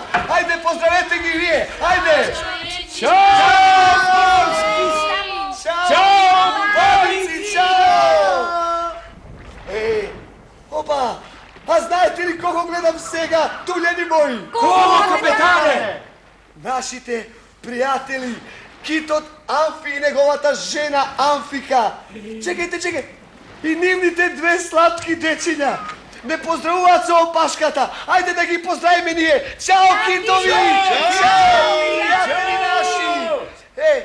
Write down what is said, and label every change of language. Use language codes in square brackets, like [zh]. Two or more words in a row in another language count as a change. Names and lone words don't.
[mk] Ајде, поздравете ги вие. Ajde. Ќао, Морски! Ќао, Бабици, чао. Опа, а знате ли кого гледам сега, tuljeni moji? Кога, капетане? Нашите пријатели, китот Амфи и неговата жена Амфика. Чекајте. И нивните две сладки дечиња. Не поздравуваат со опашката. Ајде да ги поздравиме ние. Чао, китови! Чао, пријатели наши!